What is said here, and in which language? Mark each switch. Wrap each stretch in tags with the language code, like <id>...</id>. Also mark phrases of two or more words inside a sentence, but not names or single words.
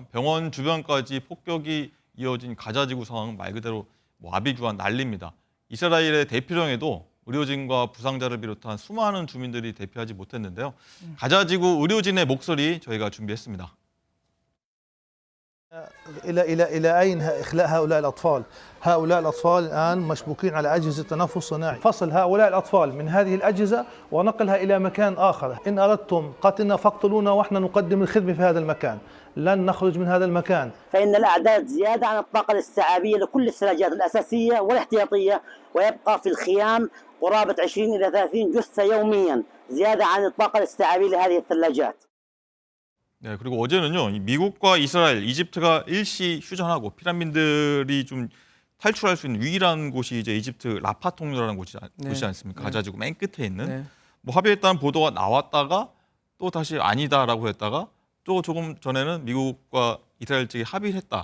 <ko>병원 주변까지 폭격이 이어진 가자 지구 상황은 말 그대로 뭐 아비규환 난리입니다. 이스라엘의 대피령에도 의료진과 부상자를 비롯한 수많은 주민들이 대피하지 못했는데요. 가자 지구 의료진의 목소리 저희가 준비했습니다.</ko> <ar>إلى أين إخلاء هؤلاء الأطفال؟ هؤلاء الأطفال الآن مشبوكين على أجهزة تنفس صناعي، فصل هؤلاء الأطفال من هذه الأجهزة ونقلها إلى مكان آخر. إن أردتم قتلنا فاقتلونا ونحن نقدم الخدمة في هذا المكان، لن نخرج من هذا المكان. فإن الأعداد زيادة عن الطاقة الاستيعابية لكل الثلاجات الأساسية والاحتياطية، ويبقى في الخيام قرابة 20 إلى 30 جثة يوميا زيادة عن الطاقة الاستيعابية لهذه الثلاجات.</ar> <ko>네, 그리고 어제는요, 이 미국과 이스라엘, 이집트가 일시 휴전하고 피난민들이 좀 탈출할 수 있는 유일한 곳이 이제 이집트 라파 통로라는 곳이지 않습니까? 가자지구 맨 끝에 있는. 네. 뭐 합의했다는 보도가 나왔다가 또 다시 아니다라고 했다가 또 조금 전에는 미국과 이스라엘 측이 합의를 했다.</ko>